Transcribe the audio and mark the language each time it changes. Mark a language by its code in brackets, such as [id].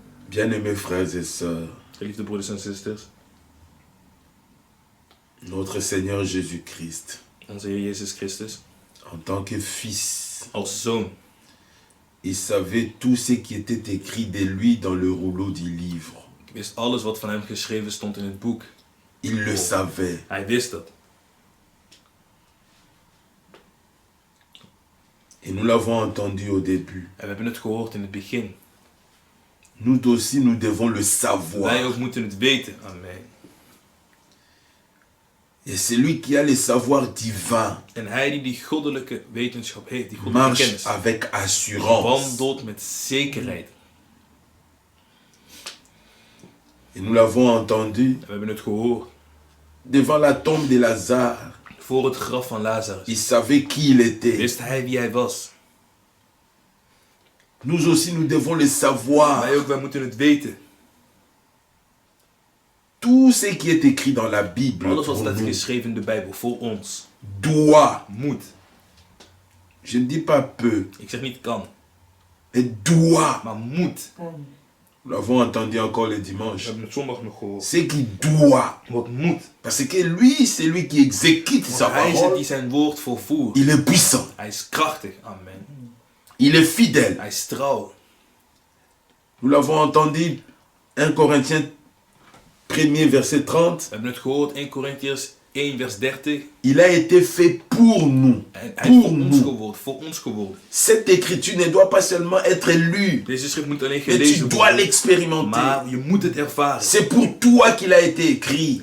[fr] Bien-aimés frères et sœurs, [nl] Geliefde broeders en zusters, [fr] notre Seigneur Jésus-Christ, [nl] onze Heer Jezus Christus, [fr] en tant que fils, [nl] als zoon, [fr] il savait tout ce qui était écrit de lui dans le rouleau du livre. [nl] wist alles wat van hem geschreven stond in het boek. [fr] Il le savait. [nl] Hij wist dat. [fr] Et nous l'avons entendu au début. [nl] En we hebben het gehoord in het begin. [fr] Nous aussi, nous devons le savoir. [nl] Wij ook moeten het weten. [fr] Amen. Et celui qui a le savoir divin [nl] En hij die goddelijke wetenschap heeft, die goddelijke [fr] marche [nl] kennis, [fr] avec assurance. [nl] wandelt met zekerheid. [fr] Et nous l'avons entendu [nl] En we hebben het gehoord. [fr] devant la tombe de Lazare. [nl] Voor het graf van Lazarus [fr] Il savait qui il était. [nl] wist hij wie hij was. [fr] Nous aussi, nous devons le savoir. [nl] Wij ook, wij moeten het weten. [fr] Tout ce qui est écrit dans la Bible [nl] Alles wat [fr] pour [nl] staat [fr] nous [nl] geschreven in de Bijbel voor ons [fr] doit, [nl] moet. [fr] je ne dis pas peut, [nl] Ik zeg niet kan, [fr] et doit. [nl] maar moet. [fr] Nous l'avons entendu encore le [nl] We [fr] dimanche. [nl] hebben het zondag nog gehoord. [fr] Ce qui doit. [nl] Wat moet. [fr] Parce que lui, c'est lui qui exécute sa [nl] Want hij is het [fr] parole. [nl] die zijn woord volvoert. [fr] Il est puissant. [nl] Hij is krachtig. Amen. [fr] Il est fidèle. [nl] Hij is trouw. [fr] Nous l'avons entendu 1 Corinthiens 1er verset 30. [nl] We hebben het gehoord 1 Corinthiërs 1 vers 30. [fr] Il a été fait pour nous. [nl] En hij is [fr] Pour [nl] voor ons [fr] nous. [nl] geworden. [fr] Cette écriture ne doit pas seulement être lue, [nl] Deze schrift moet alleen [fr] mais tu [nl] gelezen [fr] dois [nl] worden. [fr] l'expérimenter. [nl] Maar je moet het ervaren. [fr] C'est pour toi qu'il a été écrit.